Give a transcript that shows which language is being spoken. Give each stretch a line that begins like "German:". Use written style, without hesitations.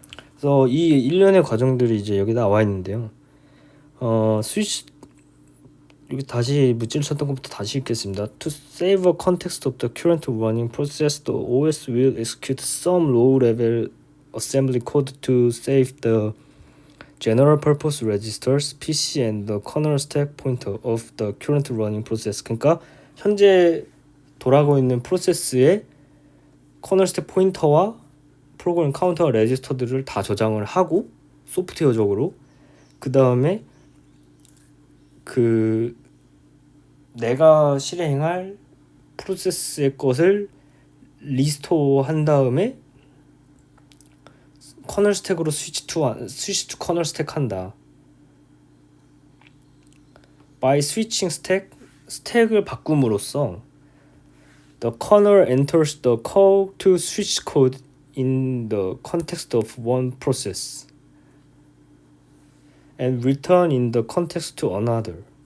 Korean: 그래서 이 일련의 과정들이 이제 여기 나와 있는데요. 스위치 여기 다시 무찌를 쳤던 것부터 다시 읽겠습니다.
English: To save a context of the current running process, the OS will execute some low-level assembly code to save the general purpose registers, PC and the kernel stack pointer of the current running process.
Korean: 그러니까 현재 돌아가고 있는 프로세스의 커널 스택 포인터와 프로그램 카운터 레지스터들을 다 저장을 하고 소프트웨어적으로 그 다음에 그 내가 실행할 프로세스의 것을 리스토어 한 다음에 커널 스택으로 스위치 투 커널 스택 한다.
English: by switching
Korean: 스택을 바꿈으로써
English: the kernel enters the call to switch code in the context of one process and return in the context to another.